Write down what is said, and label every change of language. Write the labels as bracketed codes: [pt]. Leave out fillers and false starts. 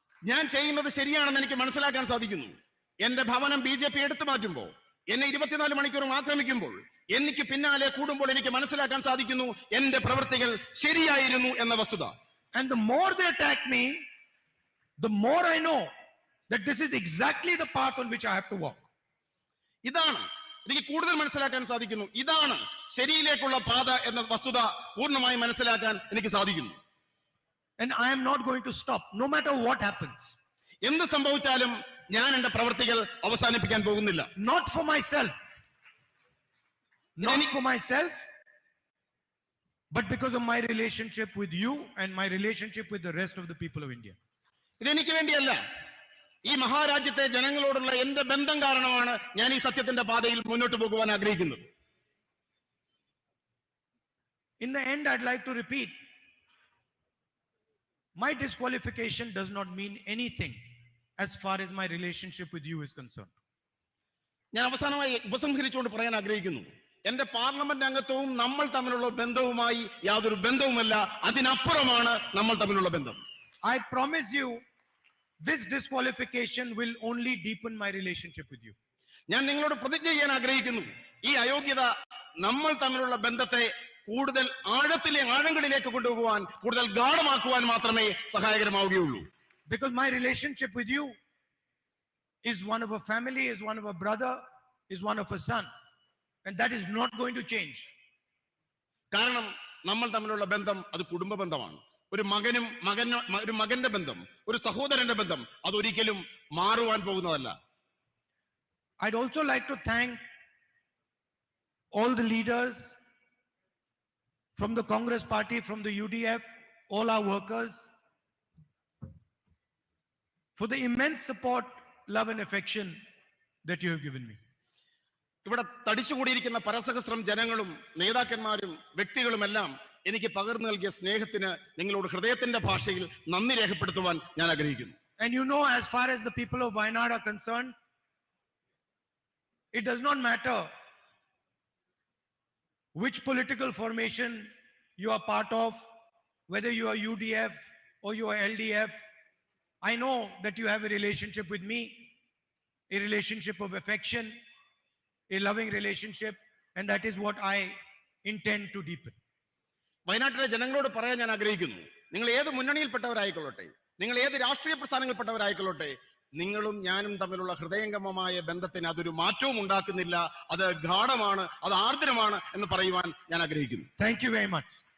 [ml] ഞാൻ ചെയ്യുന്നത് ശരിയാണെന്ന് എനിക്ക് മനസ്സിലാക്കാൻ സാധിക്കുന്നു. എന്റെ ഭവനം ബിജെപി എടുത്തു മാറ്റുമ്പോൾ, എന്നെ 24 മണിക്കൂറും ആക്രമിക്കുമ്പോൾ, എനിക്ക് പിന്നാലെ കൂടുമ്പോൾ എനിക്ക് മനസ്സിലാക്കാൻ സാധിക്കുന്നു എന്റെ പ്രവൃത്തികൾ ശരിയായിരുന്നു എന്ന വസ്തുത. [en] And the more they attack me, the more I know that this is exactly the path on which I have to walk. [ml] ഇതാണ് എനിക്ക് കൂടുതൽ മനസ്സിലാക്കാൻ സാധിക്കുന്നു. ഇതാണ് ശരിയിലേക്കുള്ള പാത എന്ന വസ്തുത പൂർണ്ണമായി മനസ്സിലാക്കാൻ എനിക്ക് സാധിക്കുന്നു. [en] And I am not going to stop, no matter what happens. [ml] എന്ത് സംഭവിച്ചാലും ഞാൻ എന്റെ പ്രവർത്തികൾ അവസാനിപ്പിക്കാൻ പോകുന്നില്ല. [en] Not for myself. Not for myself, but because of my relationship with you and my relationship with the rest of the people of India. [ml] ഇതെനിക്ക് വേണ്ടിയല്ല, ഈ മഹാരാജ്യത്തെ ജനങ്ങളോടുള്ള എന്റെ ബന്ധം കാരണമാണ് ഞാൻ ഈ സത്യത്തിന്റെ പാതയിൽ മുന്നോട്ട് പോകുവാൻ ആഗ്രഹിക്കുന്നത്. [en] In the end, I'd like to repeat, my disqualification does not mean anything as far as my relationship with you is concerned. [ml] ഞാൻ അവസാനമായി ഉപസംഹരിച്ചുകൊണ്ട് പറയാൻ ആഗ്രഹിക്കുന്നു, എന്റെ പാർലമെന്റ് അംഗത്വവും നമ്മൾ തമ്മിലുള്ള ബന്ധവുമായി യാതൊരു ബന്ധവുമല്ല, അതിനപ്പുറമാണ് നമ്മൾ തമ്മിലുള്ള ബന്ധം. [en] I promise you, this disqualification will only deepen my relationship with you. [ml] ഞാൻ നിങ്ങളോട് പ്രതിജ്ഞ ചെയ്യാൻ ആഗ്രഹിക്കുന്നു, ഈ അയോഗ്യത നമ്മൾ തമ്മിലുള്ള ബന്ധത്തെ കൂടുതൽ ആഴങ്ങളിലേക്ക് കൊണ്ടുപോകുവാൻ, കൂടുതൽ ഗാഢമാക്കുവാൻ മാത്രമേ സഹായകരമാവുകയുള്ളൂ. [en] Because my relationship with you is one of a family, is one of a brother, is one of a son. And that is not going to change. [ml] കാരണം നമ്മൾ തമ്മിലുള്ള ബന്ധം അത് കുടുംബ ബന്ധമാണ്. ഒരു മകന്റെ ബന്ധം, ഒരു സഹോദരന്റെ ബന്ധം അതൊരിക്കലും മാറുവാൻ പോകുന്നതല്ല. [en] I'd also like to thank all the leaders from the Congress party, from the UDF, all our workers, for the immense support, love and affection that you have given me. [ml] ഇവിടെ തടിച്ചുകൂടിയിരിക്കുന്ന പരസഹസ്രം ജനങ്ങളും നേതാക്കന്മാരും വ്യക്തികളുമെല്ലാം എനിക്ക് പകർന്നു നൽകിയ സ്നേഹത്തിന് നിങ്ങളോട് ഹൃദയത്തിന്റെ ഭാഷയിൽ നന്ദി രേഖപ്പെടുത്തുവാൻ ഞാൻ ആഗ്രഹിക്കുന്നു. [en] And you know, as far as the people of Wayanad are concerned, it does not matter which political formation you are part of, whether you are UDF or you are LDF. I know that you have a relationship with me, a relationship of affection, a loving relationship, and that is what I intend to deepen. [ml] വയനാട്ടിലെ ജനങ്ങളോട് പറയാൻ ഞാൻ ആഗ്രഹിക്കുന്നു, നിങ്ങൾ ഏത് മുന്നണിയിൽപ്പെട്ടവരായിക്കൊള്ളട്ടെ, നിങ്ങൾ ഏത് രാഷ്ട്രീയ പ്രസ്ഥാനങ്ങളിൽപ്പെട്ടവരായിക്കൊള്ളട്ടെ, നിങ്ങളും ഞാനും തമ്മിലുള്ള ഹൃദയംഗമമായ ബന്ധത്തിന് അതൊരു മാറ്റവും ഉണ്ടാക്കുന്നില്ല. അത് ഗാഢമാണ്, അത് ആർദ്രമാണ് എന്ന് പറയുവാൻ ഞാൻ ആഗ്രഹിക്കുന്നു. [en] Thank you very much.